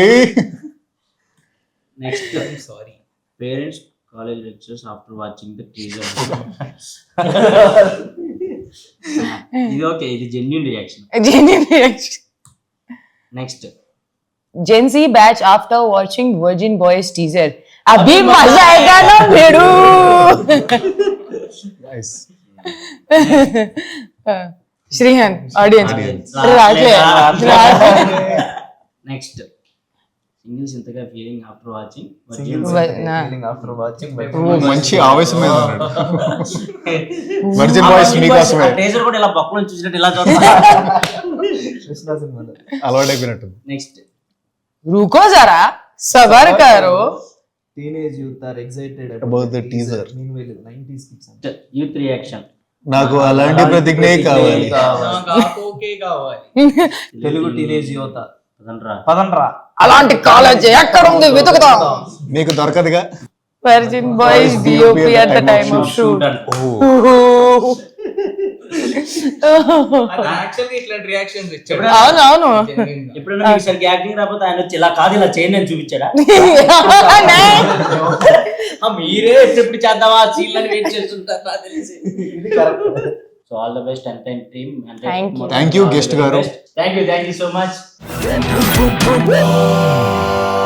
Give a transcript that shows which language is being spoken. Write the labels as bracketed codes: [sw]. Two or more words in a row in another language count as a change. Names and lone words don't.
[en] Next, sorry parents college lectures after watching the teaser. [te] ఇది ఓకే, ఇది [en] genuine reaction. [te] నెక్స్ట్, [en] Gen Z batch after watching Virgin Boys teaser. [hi] अभी मजा आएगा ना भेड़ू. Nice. श्रीहन audience. [te] నెక్స్ట్, సింగిల్స్ ఇంతగా ఫీలింగ్ [en] after watching after watching [te] మంచి ఆవేశం మీద ఉన్నాడు. వర్జిన్ బాయ్స్ మీకోసమే. టీజర్ కూడా ఇలా పక్కన చూసినట్టు ఇలా చూస్తా. అలవాటు అయిపోయినట్టు. నెక్స్ట్, [hi] रुको जरा सबर करो. [en] teenage youth are excited About the teaser. మీన్వైల్ 90s kids Youth reaction. [te] నాకు అలాంటి ప్రతిజ్ఞే కావాలి. తెలుగు టీనేజ్ యువత పదండ్రా. అలాంటి కాలేజ్ ఎక్కడ ఉంది వెతుకుతాం. మీకు దొరకదుగా. [en] వర్జిన్ బాయ్స్ DOP at the time of shoot. [te] యాక్చువల్గా ఇట్లాంటి రియాక్షన్స్ ఇచ్చాడు. అవునవును. ఎప్పుడైనా మీకు సరిగ్గా యాక్టింగ్ రాకపోతే ఆయన వచ్చి ఇలా కాదు ఇలా చేయండి అని చూపించాడా? మీరే ఎప్పుడు చేద్దామా సీన్ అని వెయిట్ చేస్తుంటారు నాకు తెలిసి. [en] So all the best Entain team. Thank you. Thank you guest గారు. Thank you so much.